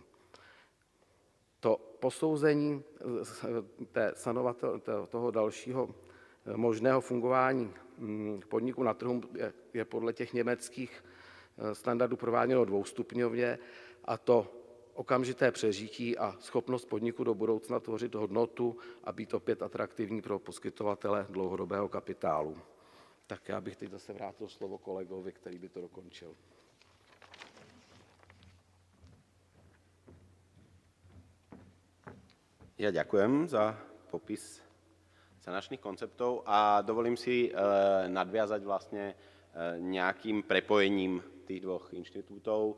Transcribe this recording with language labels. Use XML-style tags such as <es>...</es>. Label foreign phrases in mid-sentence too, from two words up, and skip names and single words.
<cs>To posouzení toho dalšího možného fungování podniku na trhu je podle těch německých standardů prováděno dvoustupňově, a to okamžité přežití a schopnost podniku do budoucna tvořit hodnotu a být opět atraktivní pro poskytovatele dlouhodobého kapitálu. Tak já bych teď zase vrátil slovo kolegovi, který by to dokončil.</cs> <sk>Ja ďakujem za popis sanačných konceptov a dovolím si nadviazať vlastne nejakým prepojením tých dvoch inštitútov.</sk>